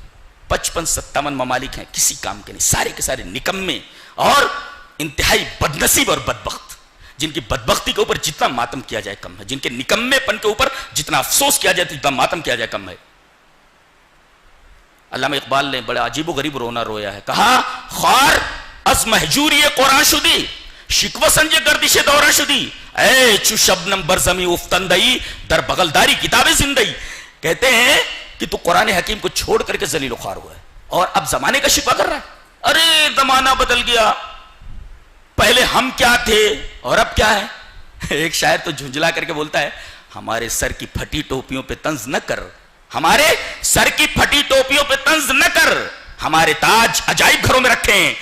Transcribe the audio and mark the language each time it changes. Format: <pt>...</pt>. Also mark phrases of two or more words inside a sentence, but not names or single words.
<ur>55-57 ممالک ہیں کسی کام کے نہیں، سارے کے سارے نکمے اور انتہائی بدنصیب اور بدبخت، جن کی بدبختی کے اوپر جتنا ماتم کیا جائے کم ہے، جن کے نکمے پن کے اوپر جتنا افسوس کیا جائے جتنا ماتم کیا جائے کم ہے. علامہ اقبال نے بڑا عجیب و غریب رونا رویا ہے.</ur> <fa>کہا خار از محجوری قرآن شدی، شکوہ سنج گردش دوران شدی، اے چو شبنم برزمی افتندئی در بغلداری کتاب زندگی.</fa> <ur>کہتے ہیں کہ تو قرآن حکیم کو چھوڑ کر کے ذلیل و خوار ہوا ہے اور اب زمانے کا شکوہ کر رہا ہے. ارے زمانہ بدل گیا, پہلے ہم کیا تھے اور اب کیا ہے. ایک شاعر تو جھنجلا کر کے بولتا ہے, ہمارے سر کی پھٹی ٹوپیوں پہ طنز نہ کر, ہمارے سر کی پھٹی ٹوپیوں پہ طنز نہ کر, ہمارے تاج عجائب گھروں میں رکھے ہیں.</ur>